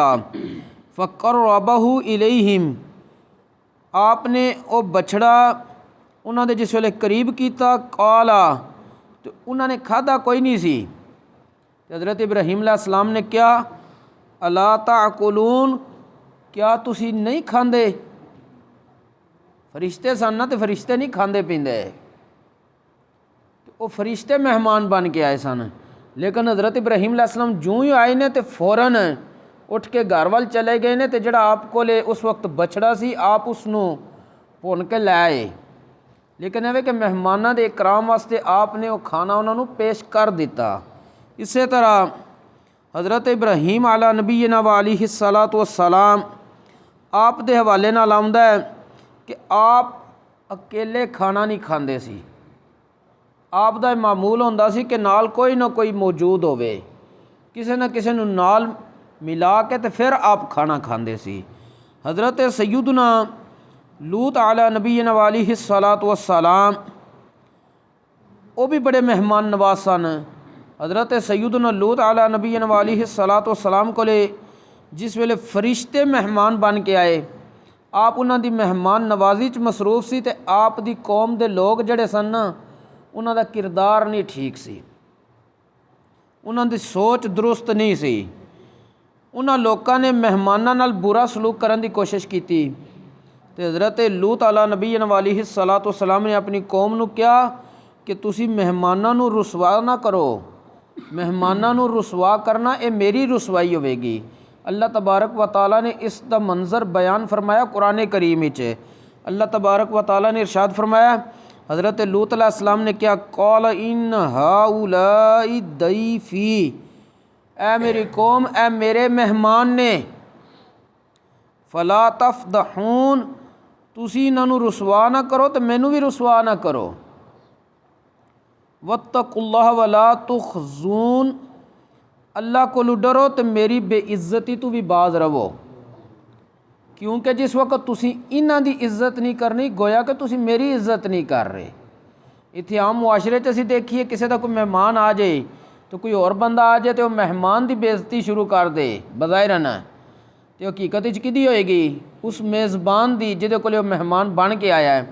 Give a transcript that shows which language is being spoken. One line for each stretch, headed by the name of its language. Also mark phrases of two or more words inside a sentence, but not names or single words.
Arabic: فقربہ الیہم،
Punjabi: آپ نے وہ بچھڑا انہاں دے جس ویلے قریب کیتا. قالا، تو انہاں نے کھادا کوئی نہیں سی. حضرت ابراہیم علیہ السلام نے کیا
Arabic: الا تاکلون،
Punjabi: کیا تسی نہیں کھاندے؟ فرشتے سن نا، تے فرشتے نہیں کھاندے پیندے، وہ فرشتے مہمان بن کے آئے سن. لیکن حضرت ابراہیم علیہ السلام جوں ہی آئے نے تے فوراً اٹھ کے گھر وال چلے گئے نے. تے جڑا آپ کولے اس وقت بچڑا سی آپ اس نو بھن کے لے آئے. لیکن یہ کہ مہماناں دے اکرام واسطے آپ نے وہ کھانا انہوں نے پیش کر دیتا. اسی طرح حضرت ابراہیم
Arabic: علی نبینا و علیہ الصلاۃ والسلام
Punjabi: آپ دے حوالے نال آوندا ہے کہ آپ اکیلے کھانا نہیں کھاندے سی. آپ دا معمول ہوندا سی کہ نال کوئی نہ کوئی موجود ہوئے، کسے نہ کسے نو نال ملا کے تے پھر آپ کھانا کھاندے سی. حضرت سیدنا لوط
Arabic: علی نبینا و علیہ الصلاۃ والسلام
Punjabi: وہ بھی بڑے مہمان نواز سن. حضرت سیدنا لوط
Arabic: علی نبینا و علیہ الصلاۃ والسلام
Punjabi: کو لے جس ویلے فرشتے مہمان بن کے آئے، آپ انہاں دی مہمان نوازی چ مصروف سی. تے آپ دی قوم دے لوگ جڑے سن نا انہاں دا کردار نہیں ٹھیک سی، انہاں دی سوچ درست نہیں سی. انہاں لوکاں نے مہماناں نال برا سلوک کرن دی کوشش کیتی. تے حضرت لوط
Arabic: علی نبینا و علیہ الصلاۃ والسلام
Punjabi: نے اپنی قوم نو کیا کہ تسی مہماناں نو رسوا نہ کرو، مہماناں نو رسوا کرنا اے میری رسوائی ہوے گی. اللہ تبارک و تعالیٰ نے اس دا منظر بیان فرمایا قرآن کریم وچ۔ اللہ تبارک و تعالیٰ نے ارشاد فرمایا، حضرت لوط علیہ السلام نے کیا،
Arabic: قال ان ہؤلاء ضیفی،
Punjabi: اے میری قوم، اے میرے مہمان نے،
Arabic: فلا تفضحون،
Punjabi: تسی انہاں نوں رسوا نہ کرو تو مینوں بھی رسوا نہ کرو،
Arabic: واتقوا اللہ ولا تخزون،
Punjabi: اللہ کو ڈرو تو میری بے عزتی تو بھی باز رہو، کیونکہ جس وقت تسی انہاں دی عزت نہیں کرنی گویا کہ تسی میری عزت نہیں کر رہے۔ اتنے عام معاشرے چ اسی دیکھیے کسی دا کوئی مہمان آ جائے تو کوئی اور بندہ آ جائے تو وہ مہمان دی بے عزتی شروع کر دے بظاہر نہ، تو حقیقت وچ کدی ہوئے گی؟ اس میزبان دی جہدے کول وہ مہمان بن کے آیا ہے۔